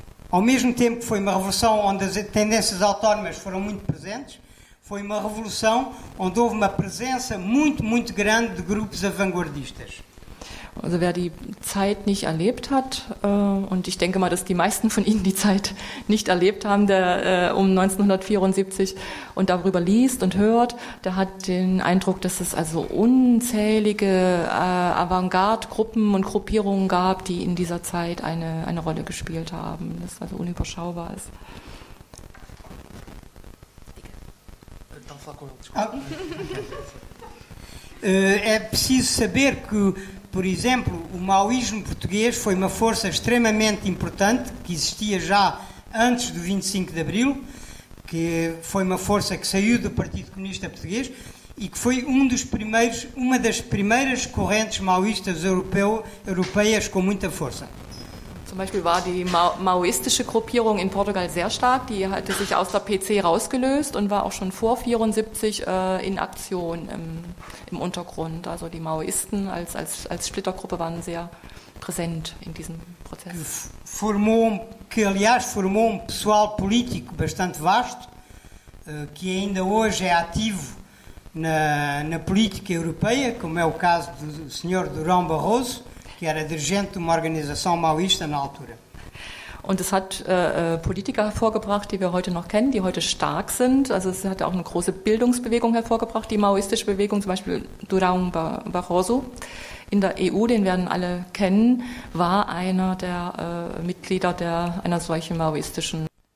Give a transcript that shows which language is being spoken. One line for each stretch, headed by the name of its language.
Portuguese: Ao mesmo tempo que foi uma revolução onde as tendências autónomas foram muito presentes, foi uma revolução onde houve uma presença muito, muito grande de grupos vanguardistas.
German: Also wer die Zeit nicht erlebt hat, und ich denke mal, dass die meisten von Ihnen die Zeit nicht erlebt haben, der um 1974 und darüber liest und hört, der hat den Eindruck, dass es also unzählige Avantgarde-Gruppen und Gruppierungen gab, die in dieser Zeit eine Rolle gespielt haben, das also unüberschaubar ist.
Portuguese: É preciso saber que, por exemplo, o maoísmo português foi uma força extremamente importante, que existia já antes do 25 de Abril, que foi uma força que saiu do Partido Comunista Português e que foi uma das primeiras correntes maoístas europeias com muita força.
German: Zum Beispiel war die maoistische Gruppierung in Portugal sehr stark, die hatte sich aus der PC rausgelöst und war auch schon vor 1974 in Aktion im Untergrund. Also die Maoisten als Splittergruppe waren sehr präsent in diesem Prozess.
Portuguese: Que aliás formou pessoal político bastante vasto, que ainda hoje é ativo na política europeia, como é o caso do Sr. Durão Barroso, que era dirigente de uma organização maoísta na altura.
German: Und es hat Politiker hervorgebracht, die wir heute noch kennen, die heute stark sind. Also es hat auch eine große Bildungsbewegung hervorgebracht, die maoistische Bewegung, zum Beispiel Durão Barroso in der EU, den werden alle kennen, war einer der Mitglieder einer solchen maoistischen.